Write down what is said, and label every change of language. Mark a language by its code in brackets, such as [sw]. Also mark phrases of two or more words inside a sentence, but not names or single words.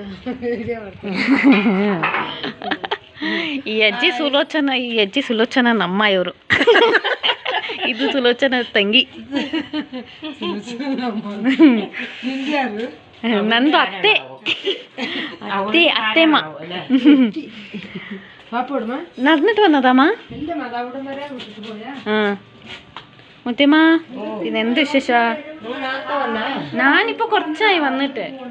[kn] ಈ ಅಜ್ಜಿ ಸುಲೋಚನ ನಮ್ಮ ಇವರು. ಇದು ಸುಲೋಚನ ತಂಗಿ. ನಂದು ಅತ್ತೆ ಅತ್ತೆಮ್ಮ. [ml] നടന്നിട്ട് വന്നതാമ്മ? മുത്തമ്മ, ഇതെന്ത് വിശേഷ? ഞാനിപ്പോ കുറച്ചായി വന്നിട്ട്.